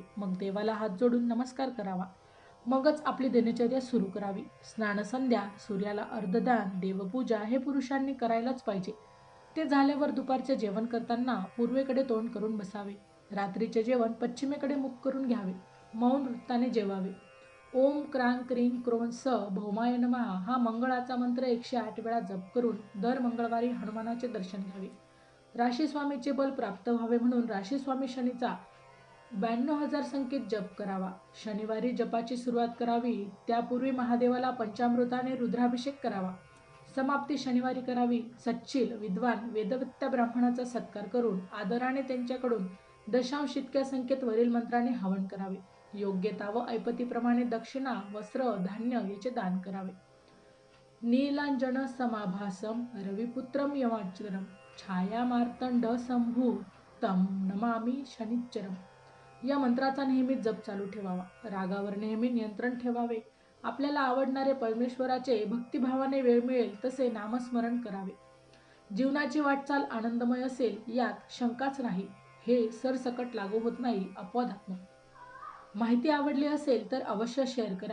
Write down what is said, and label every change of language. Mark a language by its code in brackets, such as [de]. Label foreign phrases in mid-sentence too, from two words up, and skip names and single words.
[mr] मग देवाला हात जोडून नमस्कार करावा. मगच आपली दिनचर्या सुरू करावी. स्नानसंध्या, सूर्याला अर्धदान, देवपूजा हे पुरुषांनी करायलाच पाहिजे. ते झाल्यावर दुपारचे जेवण करताना पूर्वेकडे तोंड करून बसावे. रात्रीचे जेवण पश्चिमेकडे मुख करून घ्यावे. मौन वृत्ताने जेवावे. [sa] ओम क्रांग क्रीं क्रों स भौमाय नमः [mr] हा मंगळाचा मंत्र 108 वेळा जप करून दर मंगळवारी हनुमानाचे दर्शन घ्यावे. राशीस्वामीचे बल प्राप्त व्हावे म्हणून राशीस्वामी शनीचा 92,000 संख्येत जप करावा. शनिवारी जपाची सुरुवात करावी. त्यापूर्वी महादेवाला पंचामृताने रुद्राभिषेक करावा. समाप्ती शनिवारी करावी. सच्शील, विद्वान, वेदवेत्त्या ब्राह्मणाचा सत्कार करून आदराने त्यांच्याकडून दशांश इतक्या संख्येत वरील मंत्राने हवन करावे. योग्यता व ऐपतीप्रमाणे दक्षिणा, वस्त्र, धान्य याचे दान करावे. [sa] नीलांजन समाभासम रविपुत्रम यमाचरम छाया मार्तंड संभूतम नमामि शनिच्चरम [mr] या मंत्राचा नेहमी जप चालू ठेवावा. रागावर नेहमी नियंत्रण ठेवावे. आपल्याला आवडणारे परमेश्वराचे भक्तिभावाने वेळ मिळेल तसे नामस्मरण करावे. जीवनाची वाटचाल आनंदमय असेल यात शंकाच नाही. हे सरसकट लागू होत नाही, अपवादात्मक. माहिती आवडली असेल तर अवश्य शेअर करा.